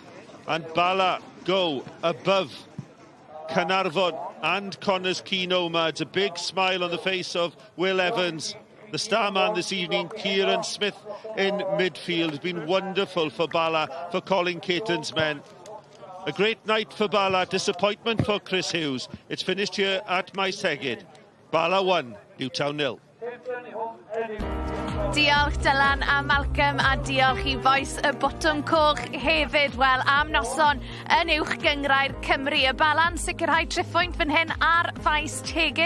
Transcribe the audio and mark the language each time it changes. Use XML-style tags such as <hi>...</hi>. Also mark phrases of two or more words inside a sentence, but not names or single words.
<en>And Bala go above Carnarvon and Connors Key Nomads. A big smile on the face of Will Evans. The star man this evening, Kieran Smith in midfield. Has been wonderful for Bala, for Colin Caton's men. A great night for Bala, disappointment for Chris Hughes. It's finished here at Maes Tegid. Bala 1, Newtown 0.</en> <cy>Diolch Dylan a Malcolm, a diolch I boes y botwm coch hefyd. Wel, am noson yn uwch gyngrau'r Cymru. Y Bala'n sicrhau triphwynt fan hyn ar Maes Tegid.</cy>